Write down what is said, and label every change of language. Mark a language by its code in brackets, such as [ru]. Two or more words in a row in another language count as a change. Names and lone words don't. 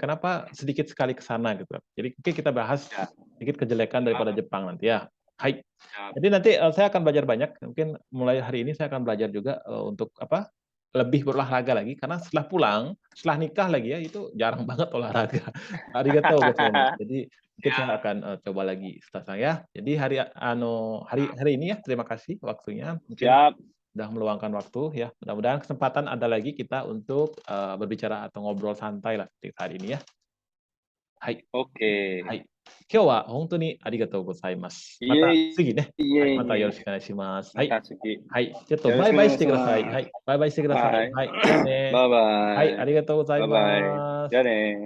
[id] Kenapa sedikit sekali ke sana gitu. Jadi mungkin kita bahas sedikit kejelekan daripada Jepang nanti ya. Hai. Jadi nanti saya akan belajar banyak. Mungkin mulai hari ini saya akan belajar juga untuk lebih berolahraga lagi karena setelah nikah lagi ya itu jarang banget olahraga. [ja] ありがとうございます. [id] Jadi mungkin saya akan coba lagi setelah saya. Jadi hari ini ya terima kasih waktunya. Mungkin sudah meluangkan waktu ya. Mudah-mudahan kesempatan ada lagi kita untuk berbicara atau ngobrol santai lah di hari ini ya. Hai. Oke. Hai. [ja] 今日は本当にありがとうございます。また次ね、またよろしくお願いします。はい。はい。ちょっとバイバイしてください。はい。バイバイしてください。はい。じゃあね。バイバイ。はい。ありがとうございます。じゃあね。